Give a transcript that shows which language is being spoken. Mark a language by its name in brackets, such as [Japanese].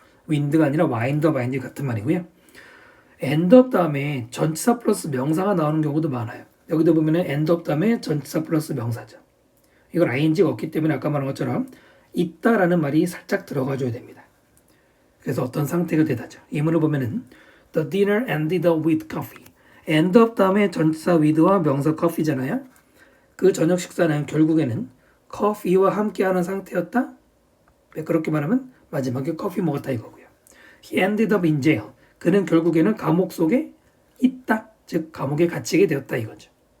[Korean] wind가 아니라 [English] wind up ing [Korean] 같은 말이고요. end up 다음에 전치사 플러스 명사가 나오는 경우도 많아요. 여기도 보면은 end up 다음에 전치사 플러스 명사죠. 이건 ing가 없기 때문에 아까 말한 것처럼 있다라는 말이 살짝 들어가줘야 됩니다. 그래서 어떤 상태가 되다죠. 예문을 보면은 [English] The dinner ended up with coffee. end up [Korean] 다음에 전치사 with와 명사 coffee잖아요. 그 저녁 식사는 결국에는 커피와 함께하는 상태였다. 그렇게 말하면 마지막에 커피 먹었다 이거고요. [English] He ended up in jail. [Korean] 그는 결국에는 감옥 속에 있다. 즉 감옥에 갇히게 되었다 이거죠.